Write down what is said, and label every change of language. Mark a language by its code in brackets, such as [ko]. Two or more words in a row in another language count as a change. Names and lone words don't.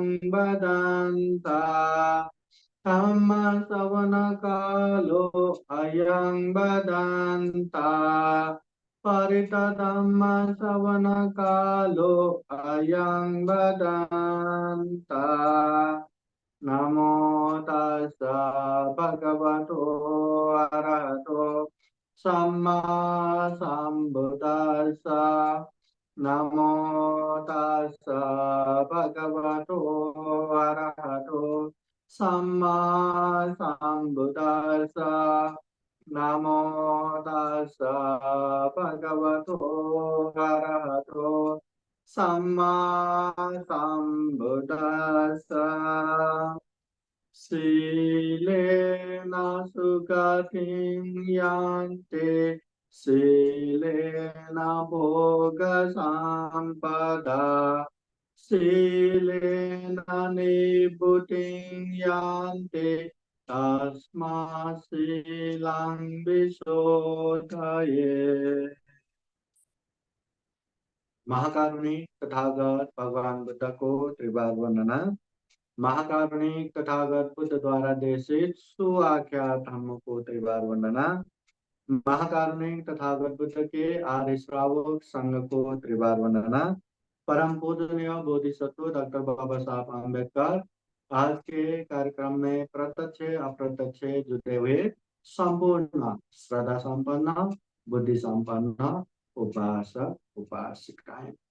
[pi] बदन्ता धम्म श्रवणकालो अयं बदन्ता परितधम्म श्रवणकालो अयं बदन्ता नमो तस्स भगवतो अरहतो सम्मा सम्बुद्दस्स नमो तस्स भगवतो अरहतो सम्मा सम्बुद्दस्स नमो तस्स भगवतो अरहतो सम्मा सम्बुद्दस्स शीलेन सुगतिं यान्ति शीलेन भोगसम्पदा शीलेन निभृतिं यान्ति तस्मात् शीलं विशोधयेत्। [hi] महाकारुणिक तथागत भगवान बुद्ध को त्रिबार वंदना। महाकारुणिक तथागत बुद्ध द्वारा देशित सुआख्यात धम्म को त्रिबार वंदना। महाकारुणिक तथागत बुद्ध के आर्य श्रावक संघ को त्रिबार वंदना। परम पूजनीय बोधिसत्व डॉक्टर बाबा साहब आम्बेडकर आज के कार्यक्रम में प्रत्यक्ष अप्रत्यक्ष जुटे हुए संपूर्ण श्रद्धा संपन्न बुद्धि संपन्न उपासक उपासिकाएं।